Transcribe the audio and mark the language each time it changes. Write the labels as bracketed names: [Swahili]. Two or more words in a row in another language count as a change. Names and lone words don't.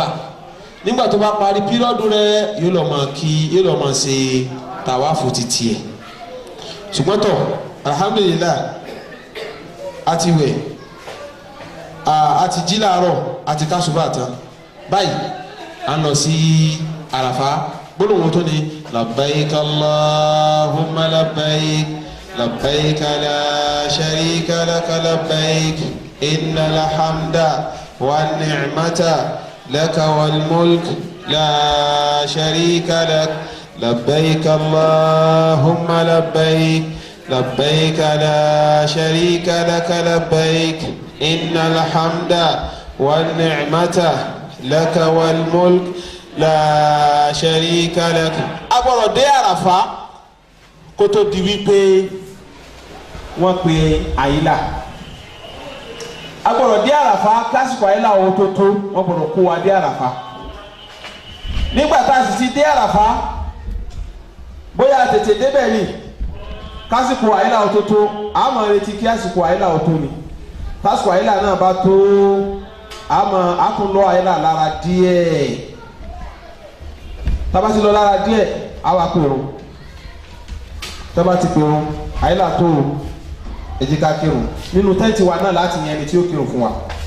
[Yoruba] nígbà tó bá parí píríọ̀dù rẹ̀ yóò lọ máa ṣe tawaf títí ẹ̀ ṣùgbọ́n tó alhamdulillah àti wẹ̀ àti jí láàárọ̀ àti kásùbà tán báyìí à ń lọ sí àràfà gbólóhùn tó ní [Arabic] لبيك اللهم لبيك لبيك لا شريك لك لبيك إن الحمد والنعمة لك والملك لا شريك لك لبيك اللهم لبيك لبيك لا شريك لك لبيك إن الحمد والنعمة لك والملك لا شريك لك. [Yoruba] agbọ́dọ̀ dé àràfà kó tó di wípé wọ́n pe àyílà agbọ́dọ̀ dé àràfà kásìkò àyílà owó tó tó wọ́n gbọ́dọ̀ kó wa dé àràfà nígbà tá a sì ti dé àràfà bóyá tètè débẹ̀ ni kásìkò àyílà owó tó tó àmọ́ retí kí àsìkò àyílà owó tó ni kásìkò àyílà náà bá tó àmọ́ àtúnlọ́ àyílà lára díẹ̀ tábà ti lọ lára díẹ̀ àwa pèrò tábà ti pèrò àyílà tó ẹ jẹ́ ká kírun nínú tẹ́ǹtì wa náà láti yan ẹni tí ó kírun fún wa.